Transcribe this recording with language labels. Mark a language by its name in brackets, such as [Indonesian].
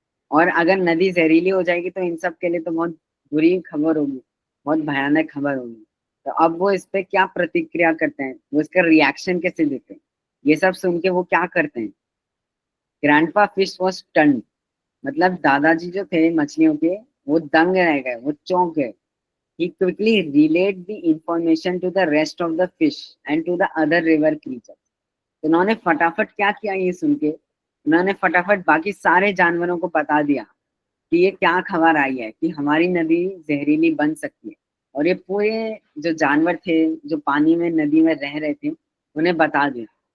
[Hindi] और अगर नदी जहरीली हो जाएगी तो इन सब के लिए तो बहुत बुरी खबर होगी, बहुत भयानक खबर होगी। तो अब वो इस पे क्या प्रतिक्रिया करते हैं, वो इसका रिएक्शन कैसे देते हैं, ये सब सुन के वो क्या करते हैं। [English] grandpa fish was stunned, [Hindi] मतलब दादाजी जो थे मछलियों के, वो दंग रह गए, वो चौंक गए। [English] He quickly relayed the information to the rest of the fish and to the other river creatures. [Hindi] तो उन्होंने फटाफट क्या किया ये सुन के, उन्होंने फटाफट बाकी सारे जानवरों को बता दिया कि ये क्या खबर आई है कि हमारी नदी जहरीली बन सकती है। और ये पूरे जो जानवर थे जो पानी में नदी में रह रहे थे उन्हें बता दिया।